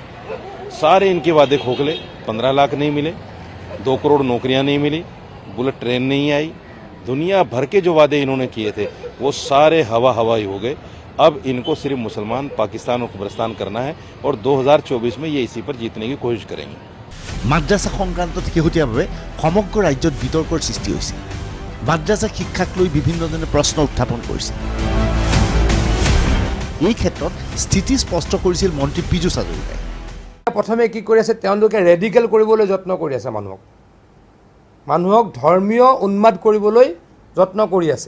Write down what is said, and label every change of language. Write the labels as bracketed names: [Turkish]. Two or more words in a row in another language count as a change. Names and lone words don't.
[Hindi] सारे इनके वादे खोखले, 15 लाख नहीं मिले, 2 करोड़ नौकरियां नहीं मिली, बुलेट ट्रेन नहीं आई, दुनिया भर के जो वादे इन्होंने किए थे वो सारे हवा ही हो गए। अब इनको सिर्फ मुसलमान, पाकिस्तान और कब्रिस्तान करना है और 2024 में ये इसी पर जीतने की कोशिश करेंगे। [Assamese] মাদ্ৰাছা সংক্ৰান্তত শেহতীয়াভাৱে সমগ্ৰ ৰাজ্যত বিতৰ্কৰ সৃষ্টি হৈছে। মাদ্ৰাছা শিক্ষাক লৈ বিভিন্নজনে প্ৰশ্ন উত্থাপন কৰিছে। এই ক্ষেত্ৰত স্থিতি স্পষ্ট কৰিছিল মন্ত্ৰী পীযুষ হাজৰিকাই। প্ৰথমে কি কৰি আছে, তেওঁলোকে ৰেডিকেল কৰিবলৈ যত্ন কৰি আছে, মানুহক ধৰ্মীয় উন্মাদ কৰিবলৈ যত্ন কৰি আছে।